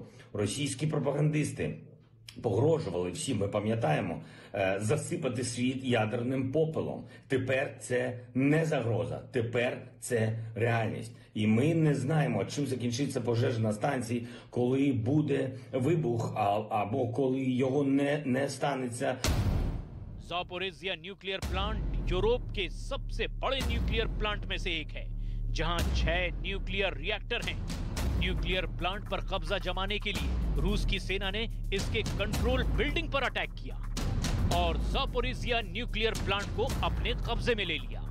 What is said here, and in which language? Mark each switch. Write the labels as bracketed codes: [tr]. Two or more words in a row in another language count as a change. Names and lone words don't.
[uk] Російські пропагандисти погрожували всім, ми пам'ятаємо, засипати світ ядерним попелом. Тепер це не загроза, тепер це реальність. І ми не знаємо, чим закінчиться пожежа на станції, коли буде вибух, або коли його не станеться. [hi] ज़ापोरिज़िया [en] nuclear plant [hi] यूरोप के सबसे बड़े न्यूक्लियर प्लांट में से एक है, जहां 6 [en] nuclear reactor [hi] हैं। [en] nuclear plant [hi] पर कब्जा जमाने के लिए रूस की सेना ने इसके [en] control building [hi] पर अटैक किया और ज़ापोरिज़िया न्यूक्लियर प्लांट को अपने कब्जे में ले लिया।